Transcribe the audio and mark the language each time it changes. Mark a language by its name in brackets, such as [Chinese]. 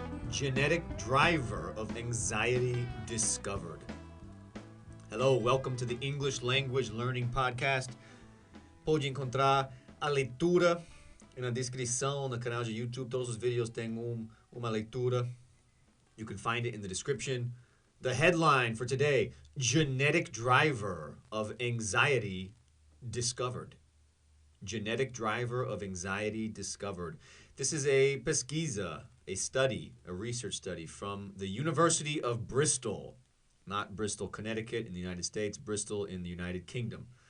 [English] genetic driver of anxiety discovered. Hello, welcome to the English Language Learning Podcast. [Portuguese] Pode encontrar a leitura na descrição no canal de YouTube. Todos os vídeos têm uma leitura. [English] You can find it in the description. The headline for today, genetic driver of anxiety discovered. Genetic driver of anxiety discovered. This is a pesquisa, a study, a research study from the University of Bristol, not Bristol, Connecticut in the United States, Bristol in the United Kingdom.